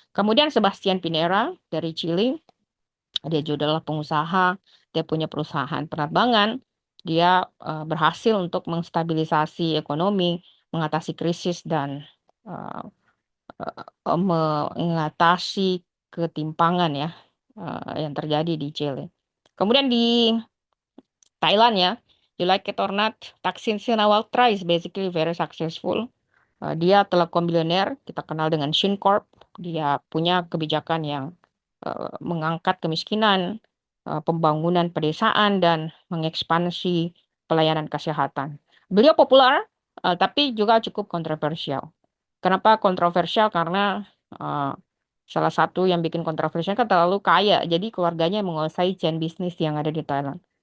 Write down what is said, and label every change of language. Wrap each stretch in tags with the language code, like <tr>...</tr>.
<id>Kemudian Sebastian Pinera dari Chile, dia juga adalah pengusaha, dia punya perusahaan penerbangan, dia berhasil untuk menstabilisasi ekonomi, mengatasi krisis dan uh, mengatasi ketimpangan, ya, yang terjadi di Chile. Kemudian di Thailand, ya,</id> <en>you like it or not, Thaksin Shinawatra is basically very successful.</en> <id>Dia telekom bilioner, kita kenal dengan ShinCorp. Dia punya kebijakan yang mengangkat kemiskinan, pembangunan pedesaan, dan mengekspansi pelayanan kesehatan. Beliau populer, tapi juga cukup kontroversial. Kenapa kontroversial? Karena eh, salah satu yang bikin kontroversial kan terlalu kaya, jadi keluarganya menguasai chain bisnis yang ada di Thailand.</id>